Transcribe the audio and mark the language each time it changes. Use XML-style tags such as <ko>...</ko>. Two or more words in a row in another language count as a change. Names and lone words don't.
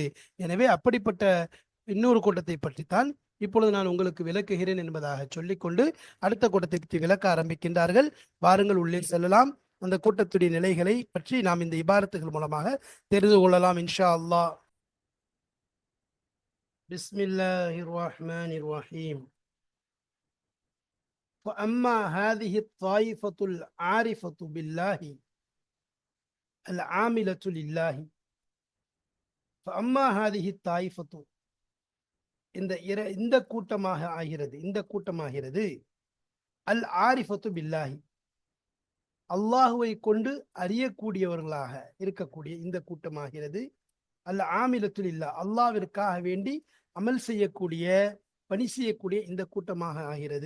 <ta>எனவே அப்படிப்பட்ட இன்னொரு கூட்டத்தை பற்றித்தான் இப்பொழுது நான் உங்களுக்கு விளக்குகிறேன் என்பதாக சொல்லிக்கொண்டு அடுத்த கூட்டத்தை பற்றி விளக்க ஆரம்பிக்கின்றார்கள். வாருங்கள், உள்ளே செல்லலாம். அந்த கூட்டத்துடைய நிலைகளை பற்றி நாம் இந்த இபாரத்துகள் மூலமாக தெரிந்து கொள்ளலாம்</ta> <ar>إن شاء الله. بسم الله الرحمن الرحيم. فأما هذه الطائفة العارفة بالله العاملة لله. فأما هذه الطائفة,</ar> <ta>இந்த கூட்டமாகிறது</ta> <ar>العارفة بالله,</ar> <ta>அல்லாஹுவை கொண்டு அறியக்கூடியவர்களாக இருக்கக்கூடிய இந்த கூட்டமாகிறது.</ta> <ar>العاملة لله,</ar> <ta>அல்லாஹ்விற்காக வேண்டி அமல் செய்யக்கூடிய, பணி செய்யக்கூடிய இந்த கூட்டமாக ஆகிறது.</ta>